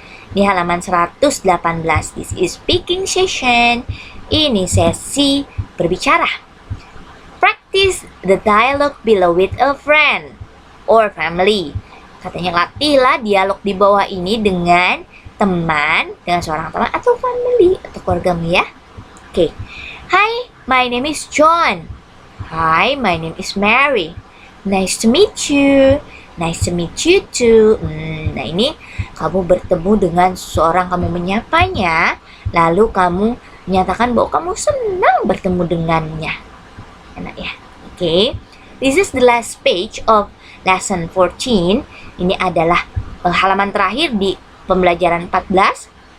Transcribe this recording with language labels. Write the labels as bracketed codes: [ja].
[id] Di halaman 118. [en] This is speaking session. [id] Ini sesi berbicara. [en] Practice the dialogue below with a friend or family. [id] Katanya latihlah dialog di bawah ini dengan teman, dengan seorang teman atau family atau keluargamu ya. [en] Oke. Hi, my name is John. Hi, my name is Mary. Nice to meet you. Nice to meet you too. [id] Nah ini kamu bertemu dengan seseorang, kamu menyapanya, lalu kamu menyatakan bahwa kamu senang bertemu dengannya. Enak ya? Oke. [en] This is the last page of lesson 14. [id] Ini adalah halaman terakhir di pembelajaran 14.